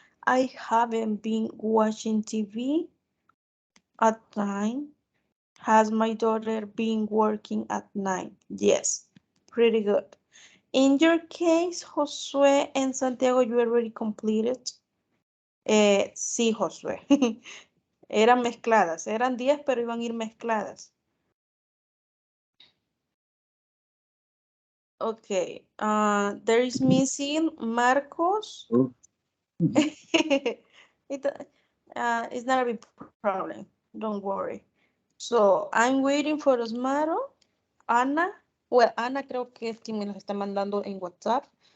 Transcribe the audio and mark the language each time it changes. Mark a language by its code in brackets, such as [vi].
[en] I haven't been watching TV at night. Has my daughter been working at night? Yes, pretty good. In your case, Josué and Santiago, you already completed. [es] Sí, Josué. Eran mezcladas. Eran 10, pero iban a ir mezcladas. [en] Okay. There is missing Marcos. It's not a big problem. Don't worry. So, I'm waiting for Osmaro. Ana. [es] Well, Ana creo que es quien me los está mandando en WhatsApp.